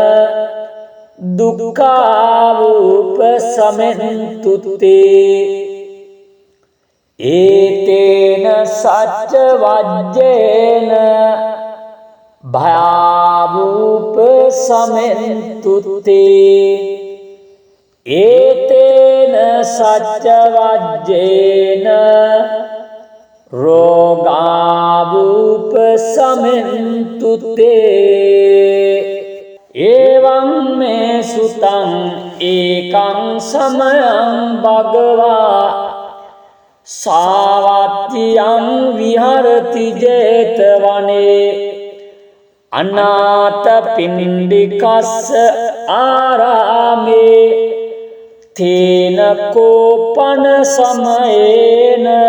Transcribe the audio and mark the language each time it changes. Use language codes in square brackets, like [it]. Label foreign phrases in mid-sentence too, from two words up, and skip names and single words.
[pi] දුක්ඛාවුපසමෙන්තුතේ ඒතේන සච්ච වජ්ජේන භයාවුපසමෙන්තුතේ ඒතේන සච්ච වජ්ජේන රෝගාවුපසමෙන්තුතේ එවං මේ සුතං ඒකං සමයං භගවා සාවත්තියං විහරති ජේතවනේ අනාථ පිණ්ඩිකස්ස ආරාමේ තේන කෝපන සමයේන